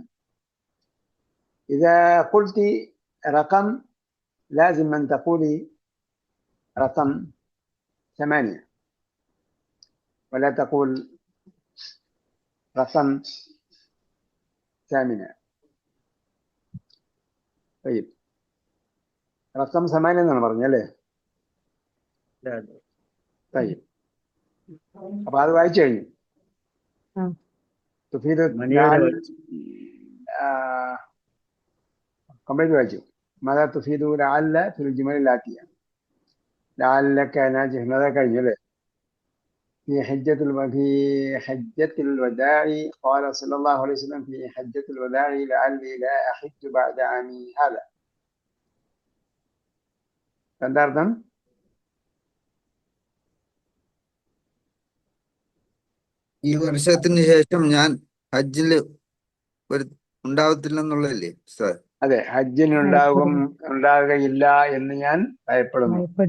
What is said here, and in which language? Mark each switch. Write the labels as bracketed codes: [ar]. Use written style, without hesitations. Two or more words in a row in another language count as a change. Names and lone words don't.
[ar] إذا قلت رقم لازم أن تقولي رقم 8 ولا تقول رقم 8. طيب رقم 8 [ml] എന്നാണ് പറഞ്ഞല്ലേ? طيب അപ്പൊ അത് വായിച്ചു കഴിഞ്ഞു. കംപ്ലീറ്റ് വായിച്ചു. [ar] ماذا تفيد لعل في الجمل الآتية؟ لعلك ناجح ماذا [ml] കഴിഞ്ഞു അല്ലേ? [ar] في حجة الوداع قال صلى الله عليه وسلم في حجة الوداع لعلي لا أحج بعد عامي هذا. [ml] എന്താ അർത്ഥം? ഈ വർഷത്തിന് ശേഷം ഞാൻ ഹജ്ജിൽ ഉണ്ടാവത്തില്ലെന്നുള്ളതല്ലേ സാർ? അതെ, ഹജ്ജിന് ഉണ്ടാകുകയില്ല എന്ന് ഞാൻ ഭയപ്പെടുന്നു.